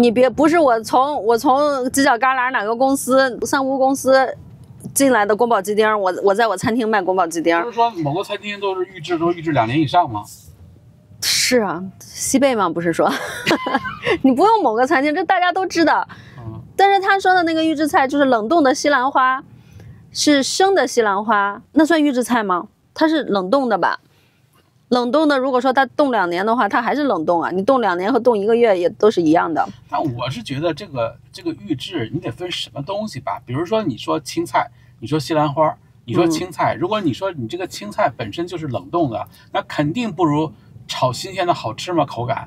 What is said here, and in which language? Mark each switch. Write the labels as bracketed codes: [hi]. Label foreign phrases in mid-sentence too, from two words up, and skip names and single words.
[zh] 你別不是我從犄角旮旯哪個公司三無公司進來的宮保雞丁，我在我餐廳賣宮保雞丁。不是說某個餐廳都是預制2年以上嗎？是啊，西貝嘛，不是說你不用某個餐廳，這大家都知道。但是他說的那個預制菜就是冷凍的西蘭花，是生的西蘭花，那算預制菜嗎？它是冷凍的吧？冷凍的，如果說它凍2年的話，它還是冷凍啊。你凍2年和凍1個月也都是一樣的。但我是覺得這個預制你得分什麼東西吧？比如說你說青菜，你說西蘭花，你說青菜，如果你說你這個青菜本身就是冷凍的，那肯定不如炒新鮮的好吃嘛，口感。